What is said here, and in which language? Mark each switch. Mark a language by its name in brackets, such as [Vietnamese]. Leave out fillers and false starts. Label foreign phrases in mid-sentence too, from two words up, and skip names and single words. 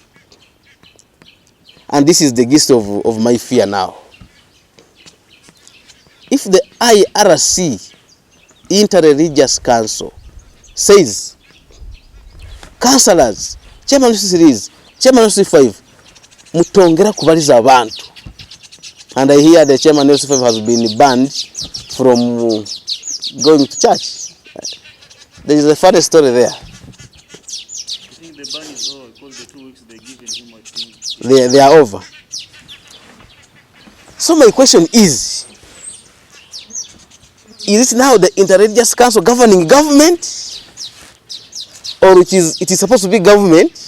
[English] And this is the gist of my fear now. If the IRC, Interreligious Council, says, councillors, chairman of series, chairman of C5, [Nyoro] mutongera kubaliza abantu. [English] And I hear the chairman of C5 has been banned from going to church. There is a funny story there. I think the ban is over because the 2 weeks they given him, I think. They are over. So my question is it now the Interreligious Council governing government, or it is supposed to be government?